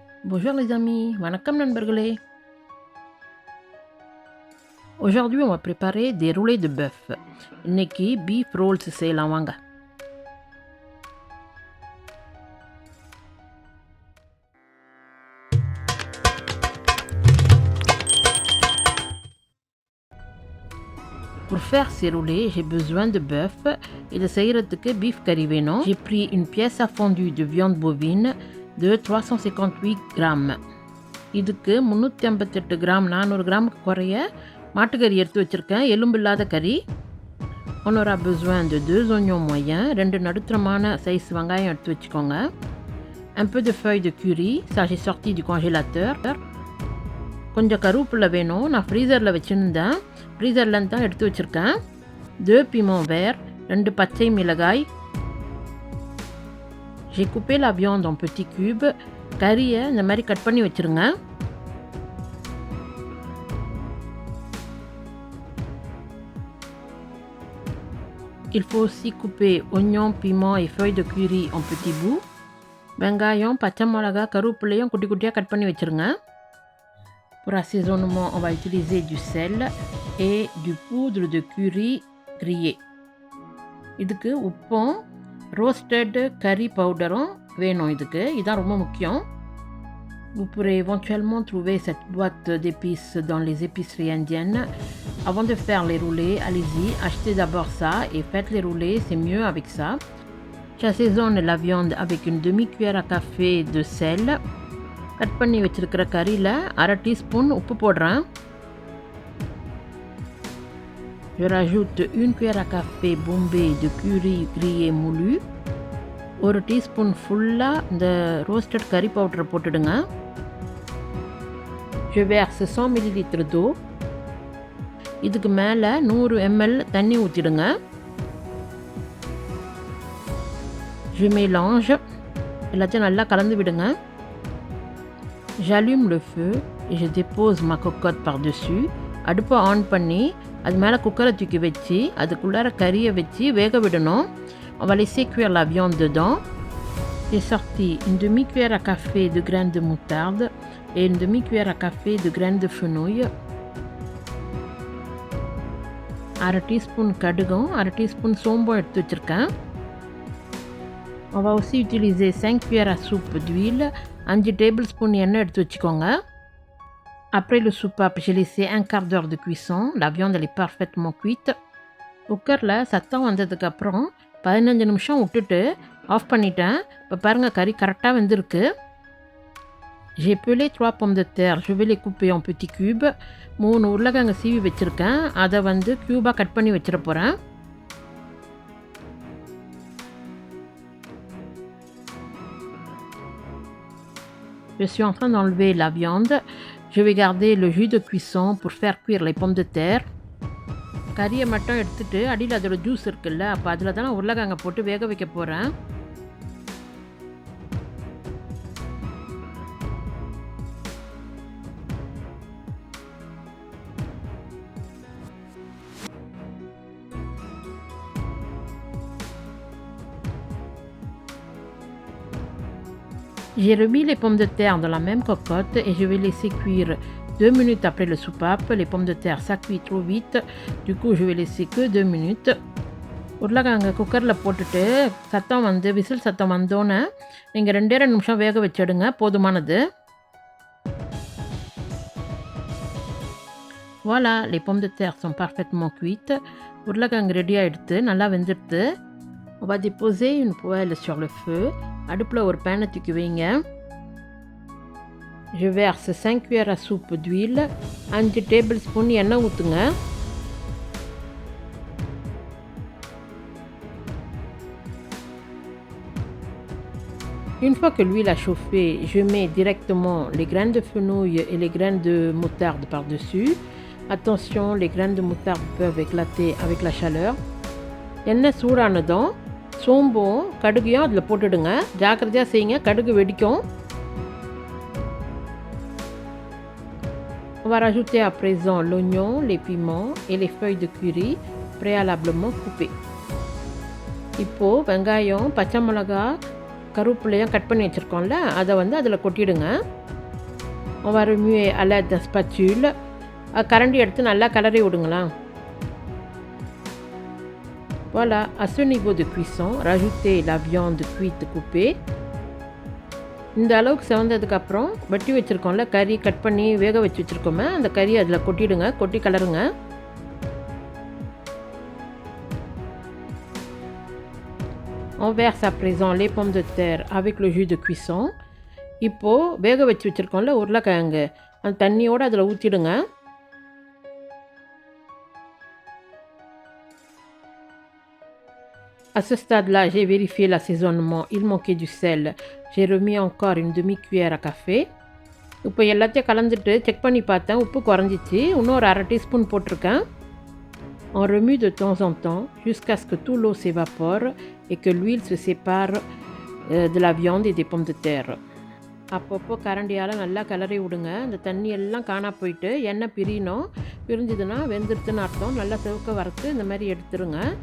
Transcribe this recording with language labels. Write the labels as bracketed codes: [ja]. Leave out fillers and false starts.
[fr] Bonjour les amis, [ta] வணக்கம் நண்பர்களே. [fr] Aujourd'hui on va préparer des roulés de bœuf. [ta] இன்னைக்கு beef rolls செய்யலாம் வாங்க. [fr] Pour faire ces roulés, j'ai besoin de bœuf. [ta] இதை செய்யறதுக்கு beef curry வேணும். [fr] J'ai pris une pièce à fondue de viande bovine de 358 grammes. [ta] இதுக்கு 358 gram 400 கிராமுக்கு குறைய மாட்டுக்கறி எடுத்து வச்சுருக்கேன், எலும்பு இல்லாத கறி. [fr] On aura besoin de 2 oignons moyens, [ta] 2 நடுத்தரமான size வெங்காயம் எடுத்து வச்சுக்கோங்க. [fr] Un peu de feuilles de curry, ça j'ai sorti du congélateur. [ta] கொஞ்சம் கருவேப்பிலை வேணும், நான் ஃப்ரீசரில் வச்சுருந்தேன், ஃப்ரீசர்லேருந்து தான் எடுத்து வச்சுருக்கேன். [fr] 2 piments verts, [ta] 2 பச்சை மிளகாய். [fr] J'ai coupé la viande en petits cubes. [ta] கறியை இந்த மாதிரி கட் பண்ணி வச்சுருங்க. [fr] Il faut aussi couper oignons, piments et feuilles de curry en petits bouts. [ta] வெங்காயம், பச்சை மிளகாய், கருவேப்பிலையும் குட்டி குட்டியாக கட் பண்ணி வச்சுருங்க. [fr] Pour assaisonnement, on va utiliser du sel et du poudre de curry grillé. [ta] இதுக்கு உப்பும் ரோஸ்டட் கறி பவுடரும் வேணும். இதுதான் ரொம்ப முக்கியம். [fr] Vous pourrez éventuellement trouver cette boîte d'épices dans les épiceries indiennes. Avant de faire les roulés, allez-y, achetez d'abord ça et faites les roulés, c'est mieux avec ça. J'assaisonne la viande avec une demi-cuillère à café de sel. [ta] Cut பண்ணி வச்சுருக்கிற கறியில் 1/2 teaspoon உப்பு போடுறேன். [fr] Je rajoute 1 cuillère à café bombée de curry grillé moulu. [ta] 1 teaspoon ஃபுல்லாக இந்த roasted கறி பவுடரை போட்டுடுங்க. [fr] Je verse 100 ml d'eau. [ta] இதுக்கு மேலே 100 ml தண்ணி ஊற்றிடுங்க. [fr] Je mélange. [ta] எல்லாத்தையும் நல்லா கலந்து விடுங்க. [fr] J'allume le feu et je dépose ma cocotte par-dessus. [ta] அடுப்பை ஆன் பண்ணி அது மேலே குக்கரை தூக்கி வச்சு அதுக்குள்ளார கறியை வச்சு வேக விடணும். [fr] On va laisser cuire la viande dedans. J'ai sorti une demi-cuillère à café de graines de moutarde et une demi-cuillère à café de graines de fenouil. [ta] 1/2 teaspoon கடுகும் 1/2 டீஸ்பூன் சோம்பும் எடுத்து வச்சுருக்கேன். [fr] On va aussi utiliser 5 cuillères à soupe d'huile. [ta] 5 tablespoons எண்ணெய் எடுத்து வச்சுக்கோங்க. [fr] Après le soupape, j'ai laissé un quart d'heure de cuisson. La viande elle est parfaitement cuite. [ta] குக்கரில் சத்தம் வந்ததுக்கப்புறம் 15 நிமிஷம் விட்டுட்டு ஆஃப் பண்ணிட்டேன். இப்போ பாருங்கள், கறி கரெக்டாக வெந்திருக்கு. [fr] J'ai pelé 3 pommes de terre. Je vais les couper en petits cubes. [ta] 3 உருளைக்கிழங்கு சீவி வச்சுருக்கேன், அதை க்யூபாக கட் பண்ணி வச்சிட போகிறேன். [fr] Je suis en train d'enlever la viande. Je vais garder le jus de cuisson pour faire cuire les pommes de terre. [ta] கறியை மட்டும் எடுத்துகிட்டு அடியில் அதோட ஜூஸ் இருக்குல்ல, அப்போ அதில் தான் நான் உருளைக்கிழங்கை போட்டு வேக வைக்க போகிறேன். [fr] J'ai remis les pommes de terre dans la même cocotte et je vais laisser cuire 2 minutes après le soupape. Les pommes de terre ça cuit trop vite, du coup je vais laisser que 2 minutes. [ta] உருளைக்கிழங்கு குக்கரில் போட்டுட்டு whistle சத்தம் வந்தோன்னே நீங்கள் 2 நிமிஷம் வேக வச்சிடுங்க, போதுமானது. [fr] Voilà, les pommes de terre sont parfaitement cuites. [ta] உருளைக்கிழங்கு ரெடியாக எடுத்து நல்லா வெந்துடுத்து. [fr] On va déposer une poêle sur le feu. [ta] அடுப்பில் ஒரு பேனை தூக்கி வைங்க. [fr] Je verse 5 cuillères à soupe d'huile. [ta] 5 tablespoons எண்ணெய் ஊற்றுங்க. [fr] Une fois que l'huile a chauffé, je mets directement les graines de fenouil et les graines de moutarde par-dessus. Attention, les graines de moutarde peuvent éclater avec la chaleur. [ta] எண்ணெய் சூடானதும் சோம்பும் கடுகையும் அதில் போட்டுடுங்க. ஜாக்கிரதையாக செய்யுங்க, கடுகு வெடிக்கும். [fr] On va rajouter à présent l'oignon, les piments et les feuilles de curry préalablement coupées. [ta] இப்போது வெங்காயம், பச்சை மிளகாய், கருவேப்பிலையும் கட் பண்ணி வச்சுருக்கோம்ல, அதை அதில் கொட்டிடுங்க. [fr] On va remuer à l'aide d'un spatule. [ta] கரண்டி எடுத்து நல்லா கலரி விடுங்களா. [fr] Voilà, à ce niveau de cuisson, rajoutez la viande cuite coupée. [ta] இந்த அளவுக்கு செவந்ததுக்கப்புறம் வெட்டி வச்சுருக்கோம்ல, கறி கட் பண்ணி வேக வச்சு வச்சுருக்கோமே, அந்த கறி அதில் கொட்டிடுங்க, கொட்டி கலருங்க. [fr] On verse à présent les pommes de terre avec le jus de cuisson. [ta] இப்போது வேக வச்சு வச்சுருக்கோம்ல உருளைக்கிழங்கு, அந்த தண்ணியோடு அதில் ஊற்றிடுங்க. [fr] À ce stade-là, j'ai vérifié l'assaisonnement. Il manquait du sel. J'ai remis encore une demi-cuillère à café. [ta] இப்போ எல்லாத்தையும் கலந்துட்டு செக் பண்ணி பார்த்தேன், உப்பு குறைஞ்சிச்சு. இன்னும் ஒரு 1/2 டீஸ்பூன் போட்டிருக்கேன். [fr] On remue de temps en temps jusqu'à ce que tout l'eau s'évapore et que l'huile se sépare de la viande et des pommes de terre. [ta] அப்பப்போ கரண்டியால் நல்லா கிளறி விடுங்க. அந்த தண்ணி எல்லாம் காணா போயிட்டு எண்ணெய் பிரியணும். பிரிஞ்சுதுன்னா வெந்துடுத்துன்னு அர்த்தம். நல்லா செவக்க வறுத்து இந்த மாதிரி எடுத்துருங்க.